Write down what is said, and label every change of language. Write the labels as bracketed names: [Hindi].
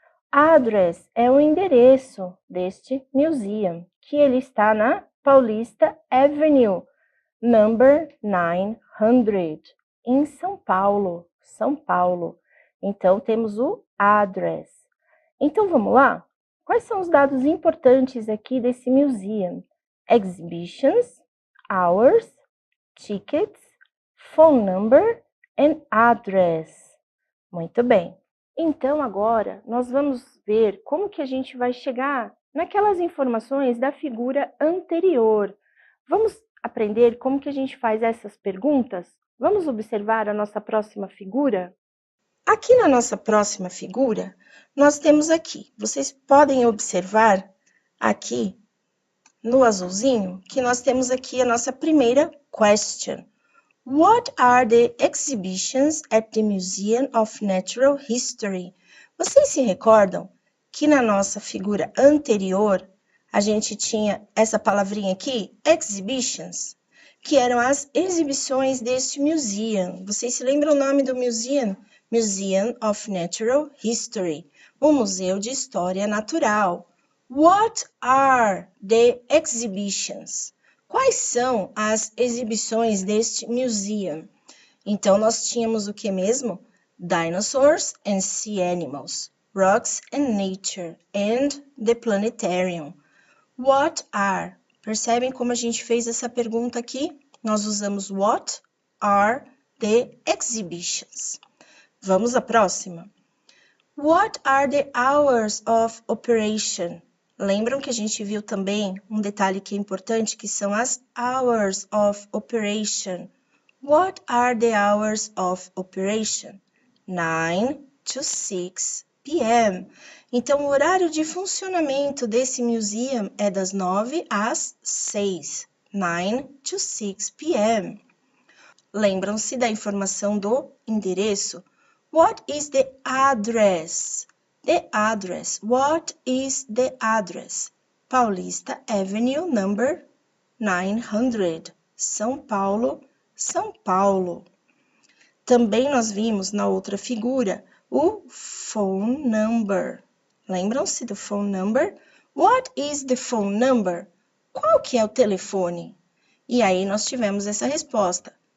[Portuguese] Address é o endereço deste museum, que ele está na Paulista Avenue, number 900, em São Paulo. São Paulo. Então, temos o address. Então, vamos lá? Quais são os dados importantes aqui desse museum? [English] Exhibitions, hours, tickets, phone number and address. [Portuguese] Muito bem. Então, agora, nós vamos ver como que a gente vai chegar naquelas informações da figura anterior. Vamos aprender como que a gente faz essas perguntas? Vamos observar a nossa próxima figura? Aqui na nossa próxima figura, nós temos aqui, vocês podem observar aqui no azulzinho, que nós temos aqui a nossa primeira question. [English] What are the exhibitions at the Museum of Natural History? [Portuguese] Vocês se recordam que na nossa figura anterior, a gente tinha essa palavrinha aqui, exhibitions, que eram as exibições deste museum. Vocês se lembram o nome do museum? Museum of Natural History, o Museu de História Natural. [English] What are the exhibitions? [Portuguese] Quais são as exibições deste museum? Então, nós tínhamos o que mesmo? [English] Dinosaurs and Sea Animals, Rocks and Nature, and the Planetarium. What are? [Portuguese] Percebem como a gente fez essa pergunta aqui? Nós usamos [English] what are the exhibitions. [Portuguese] Vamos à próxima. [English] What are the hours of operation? [Portuguese] Lembram que a gente viu também um detalhe que é importante, que são as hours of operation. [English] What are the hours of operation? 9 to 6 p.m. [Portuguese] Então, o horário de funcionamento desse museum é das 9 às 6. [English] 9 to 6 p.m. [Portuguese] Lembram-se da informação do endereço? [English] What is the address? The address. What is the address? Paulista Avenue, number 900. São Paulo, São Paulo. [Portuguese] Também nós vimos na outra figura o phone number. Lembram-se do phone number? [English] What is the phone number? [Portuguese] Qual que é o telefone? E aí nós tivemos essa resposta.